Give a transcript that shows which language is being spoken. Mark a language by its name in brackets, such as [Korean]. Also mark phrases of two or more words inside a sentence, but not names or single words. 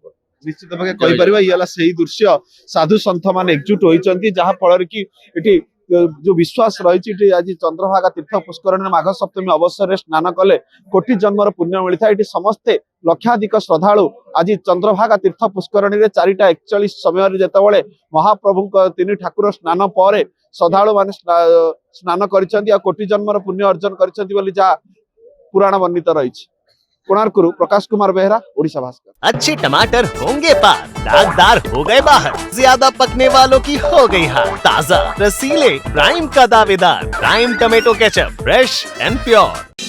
[Odia] ନିଶ୍ଚିତ ଭାବେ କହିପାରିବା ଇଏ ହେଲା ସେଇ ଦୃଶ୍ୟ। ସାଧୁ ସନ୍ଥ ମାନେ ଏକଜୁଟ ହୋଇଛନ୍ତି ଯାହା ଫଳରେ କି ଏଠି ଯୋଉ ବିଶ୍ୱାସ ରହିଛି ଏଠି ଆଜି ଚନ୍ଦ୍ରଭାଗା ତୀର୍ଥ ପୁଷ୍କରଣୀରେ ମାଘ ସପ୍ତମୀ ଅବସରରେ ସ୍ନାନ କଲେ କୋଟି ଜନ୍ମର ପୁଣ୍ୟ ମିଳିଥାଏ। ଏଠି ସମସ୍ତେ ଲକ୍ଷାଧିକ ଶ୍ରଦ୍ଧାଳୁ ଆଜି ଚନ୍ଦ୍ରଭାଗା ତୀର୍ଥ ପୁଷ୍କରଣୀରେ 4:41 ସମୟରେ ଯେତେବେଳେ ମହାପ୍ରଭୁଙ୍କ 3 ଠାକୁର ସ୍ନାନ ପରେ ଶ୍ରଦ୍ଧାଳୁ ମାନେ ସ୍ନାନ କରିଛନ୍ତି ଆଉ କୋଟି ଜନ୍ମର ପୁଣ୍ୟ ଅର୍ଜନ କରିଛନ୍ତି ବୋଲି ଯାହା ପୁରାଣ ବର୍ଣ୍ଣିତ ରହି। କୋଣାର୍କରୁ ପ୍ରକାଶ କୁମାର ବେହେରା, ଓଡ଼ିଶା ଭାସ୍କର। [Hindi] अच्छे टमाटर होंगे पार, दागदार हो गए बाहर, ज्यादा पकने वालों की हो गई हार। ताजा रसीले प्राइम का दावेदार, प्राइम टमेटो केचप, [English] fresh and pure.